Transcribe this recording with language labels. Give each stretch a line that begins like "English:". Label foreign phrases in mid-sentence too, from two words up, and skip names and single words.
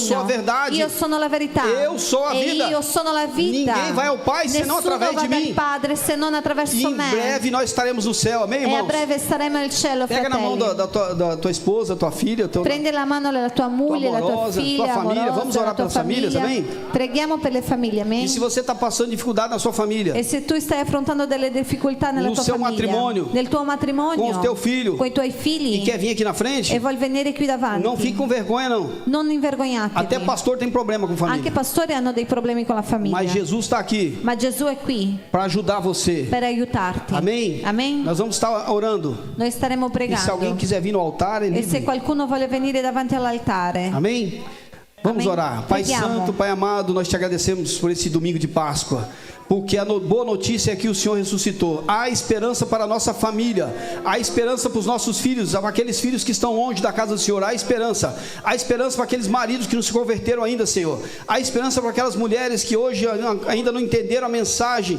Portuguese: Eu sou a verdade.
Italian: io sono la verità,
Portuguese: Eu sou a e vida.
Italian: io sono la vita.
Portuguese: Ninguém vai ao Pai senão
Italian: Nessuno
Portuguese: através
Italian: va
Portuguese: de
Italian: dal
Portuguese: mim.
Italian: Padre se non
Portuguese: E
Italian: attraverso
Portuguese: em
Italian: me.
Portuguese: breve nós estaremos no céu, amém, E a irmãos?
Italian: breve staremo nel cielo,
Portuguese: Pega na mão
Italian: fratelli.
Portuguese: da tua esposa, tua filha,
Italian: Prende la mano della tua moglie, la tua amorosa, figlia, tua famiglia. amorosa,
Portuguese: Vamos orar
Italian: la tua
Portuguese: pelas famílias,
Italian: famiglia.
Portuguese: amém?
Italian: Preghiamo per le famiglie, amen?
Portuguese: E se você está passando dificuldade na sua família,
Italian: E se tu stai affrontando delle difficoltà nella
Portuguese: No
Italian: tua
Portuguese: seu
Italian: famiglia,
Portuguese: matrimônio,
Italian: nel tuo matrimonio,
Portuguese: com o teu filho,
Italian: con i tuoi
Portuguese: e
Italian: figli,
Portuguese: quer vir aqui na frente,
Italian: e vuol venire qui davanti,
Portuguese: não fique com vergonha, não.
Italian: non invergognatevi.
Portuguese: Até pastor tem problema com
Italian: Anche
Portuguese: família.
Italian: pastori hanno dei problemi con la famiglia.
Portuguese: Mas Jesus está aqui
Italian: Ma Gesù è qui
Portuguese: para ajudar você.
Italian: per aiutarti.
Portuguese: Amém?
Italian: Amen?
Portuguese: Nós vamos estar orando.
Italian: Noi staremo
Portuguese: E se
Italian: pregando.
Portuguese: alguém quiser vir no altar, é
Italian: E se
Portuguese: livre.
Italian: qualcuno vuole venire davanti all'altare,
Portuguese: Amém? Vamos
Italian: Amém.
Portuguese: orar. Pai
Italian: Preghiamo.
Portuguese: Santo, Pai amado, nós te agradecemos por esse domingo de Páscoa. Porque a boa notícia é que o Senhor ressuscitou. Há esperança para a nossa família. Há esperança para os nossos filhos, para aqueles filhos que estão longe da casa do Senhor. Há esperança. Há esperança para aqueles maridos que não se converteram ainda, Senhor. Há esperança para aquelas mulheres que hoje ainda não entenderam a mensagem.